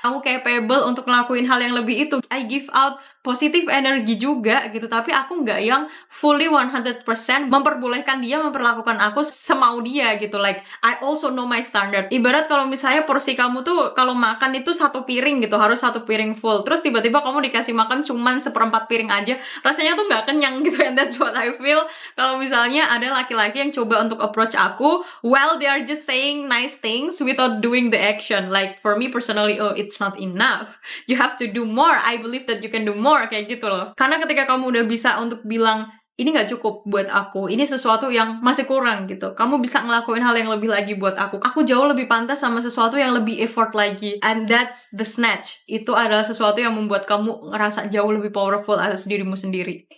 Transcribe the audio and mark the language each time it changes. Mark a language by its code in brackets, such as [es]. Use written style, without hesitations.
[id] Kamu capable untuk ngelakuin hal yang lebih itu. [en] I give out [id] positif energi juga gitu, tapi aku nggak yang fully 100% memperbolehkan dia memperlakukan aku semau dia gitu. [en] Like, I also know my standard. [id] Ibarat kalau misalnya porsi kamu tuh kalau makan itu 1 piring gitu, harus 1 piring full, terus tiba-tiba kamu dikasih makan cuman 1/4 piring aja, rasanya tuh nggak kenyang gitu. [en] And that's what I feel [id] kalau misalnya ada laki-laki yang coba untuk approach aku [en] while they are just saying nice things without doing the action. Like, for me personally, oh, it's not enough. You have to do more. I believe that you can do more, [id] kayak gitu loh. Karena ketika kamu udah bisa untuk bilang, ini gak cukup buat aku, ini sesuatu yang masih kurang gitu, kamu bisa ngelakuin hal yang lebih lagi buat aku jauh lebih pantas sama sesuatu yang lebih effort lagi. [en] And that's the snatch. [id] Itu adalah sesuatu yang membuat kamu ngerasa jauh lebih powerful atas dirimu sendiri.